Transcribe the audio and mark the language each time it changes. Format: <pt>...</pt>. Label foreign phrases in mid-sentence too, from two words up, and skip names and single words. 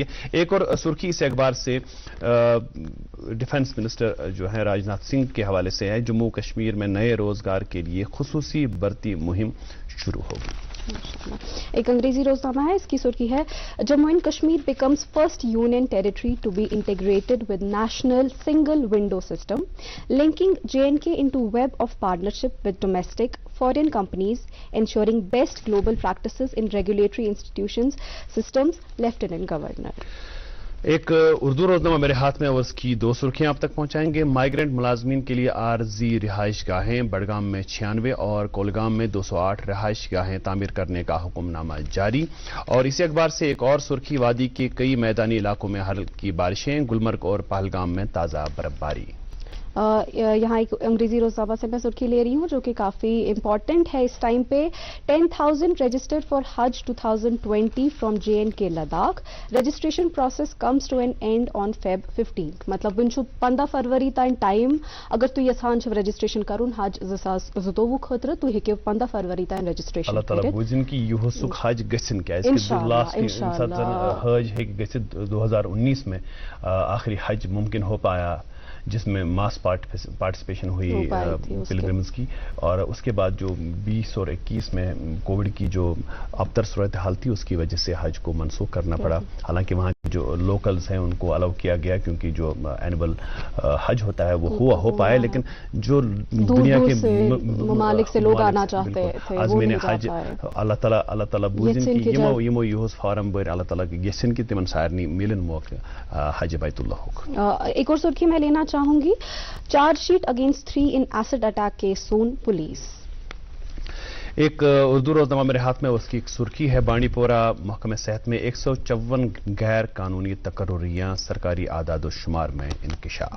<ur>ایک اور سرخی اس اخبار سے</ur> <en>Defence Minister</en> <ur>جو ہے راجناتھ سنگھ کے حوالے سے ہے جموں کشمیر میں نئے روزگار کے لیے خصوصی بھرتی مہم شروع ہوگی. ایک انگریزی روزنامہ ہے اس کی سرخی ہے</ur> <en>Jammu and Kashmir becomes first Union Territory to be integrated with National Single Window System linking JNK into web of partnership with domestic foreign companies ensuring best global practices in regulatory institutions systems Lieutenant Governor.</en> <ur>ایک اردو روزنامہ میرے ہاتھ میں اور اس کی 2 سرخیاں آپ تک پہنچائیں گے. مائیگرنٹ ملازمین کے لیے عارضی رہائش گاہیں بڑگام میں 96 اور کولگام میں 208 رہائش گاہیں تعمیر کرنے کا حکم نامہ جاری. اور اسی اخبار سے ایک اور سرخی وادی کے کئی میدانی علاقوں میں ہلکی بارشیں گلمرگ اور پہلگام میں تازہ برفباری. یہاں ایک انگریزی روزنامہ سے میں سرخی لے رہی ہوں جو کہ کافی امپورٹنٹ ہے اس ٹائم پہ</ur> <en>10,000 registered for Hajj 2020 from JNK Ladakh registration process comes to an end on Feb 15</en> <ur>مطلب</ur> <ks>ون 15 فروری تین ٹائم اگر تو یژھان چھ رجسٹریشن کرن حج 2022 خاطر تو ہیکو 15 فروری تین رجسٹریشن اللہ تعالیٰ بوزن کی یہ سک حج گسن کیازِ حج ہیک گژھِتھ</ks> <ur>2019 میں آخری حج ممکن ہو پایا جس میں</ur> <en>mass participation</en> <ur>ہوئی پلگرمز کی اور اس کے بعد جو 20 اور 21 میں کووڈ کی جو ابتر صورتحال تھی اس کی وجہ سے حج کو منسوخ کرنا پڑا. حالانکہ وہاں جو لوکلز ہیں ان کو الاؤ کیا گیا کیونکہ جو اینول حج ہوتا ہے وہ ہو پائے لیکن جو دنیا کے ممالک سے لوگ آنا چاہتے تھے</ur> <ks>عازمین حج اللہ تعالیٰ بوزن کی یمو یہوس فارم بر اللہ تعالیٰ کی یسن کی تمن سارنی ملن موقع حج بیت اللہ.</ks> <ur>ایک اور سرخی میں لینا چاہوں گی</ur> <en>charge sheet against 3 in acid attack case soon police.</en> <ur>ایک اردو روزنامہ میرے ہاتھ میں اس کی ایک سرخی ہے بانڈی پورہ محکمہ صحت میں 154 غیر قانونی تقرریاں سرکاری اعداد و شمار میں انکشاف.</ur>